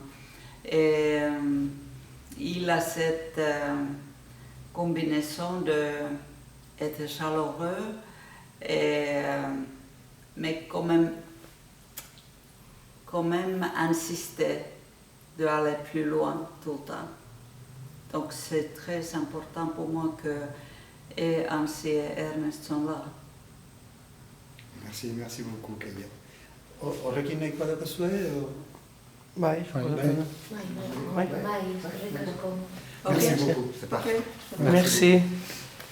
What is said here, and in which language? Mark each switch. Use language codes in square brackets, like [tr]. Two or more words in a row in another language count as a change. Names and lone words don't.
[fr] Et il a cette combinaison d'être chaleureux, mais quand même insister d'aller plus loin tout le temps. Donc c'est très important pour moi que Anssi et Ernest sont là. Merci beaucoup, Kaya. [eu] Horrekin nahikoa daukazue? Bai, Bai, eskerrik asko. [fr] Merci beaucoup, c'est parfait. Okay. Merci.